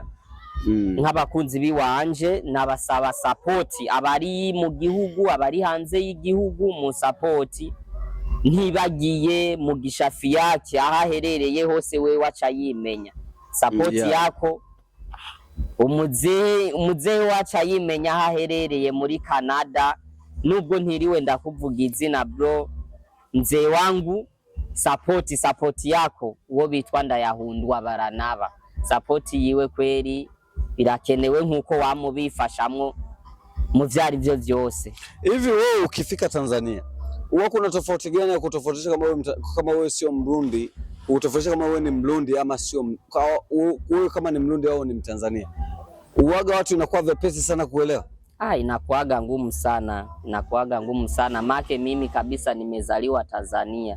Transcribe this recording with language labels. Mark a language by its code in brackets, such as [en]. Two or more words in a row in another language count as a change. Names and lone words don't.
[rn] Nk'abakunzi biwanje nabasaba support, abari mu gihugu abari hanze y'igihugu mu support, ntibagiye Mugisha Fiaki ahaherereye hose we waca yimenya support yako. Umuzehe waca yimenya ahaherereye muri Canada, nubwo ntiriwe ndakuvuga izina bro, [sw] mzee wangu support yako [rn] uwo bitwa Ndayahundwa Baranaba, support yiwe kweri birakenewe nkuko wamubifashamwo mu vyari byo vyose. [sw] Hivi wewe ukifika Tanzania uwa kuna tofauti gani ya kutofautisha kama wewe sio Mrundi, utofautisha kama wewe ni Mrundi ama sio wewe, kama ni Mrundi au ni Mtanzania? Uwaga watu inakuwa vepesi sana kuelewa? Inakuaga ngumu sana, inakuaga ngumu sana make mimi kabisa nimezaliwa Tanzania.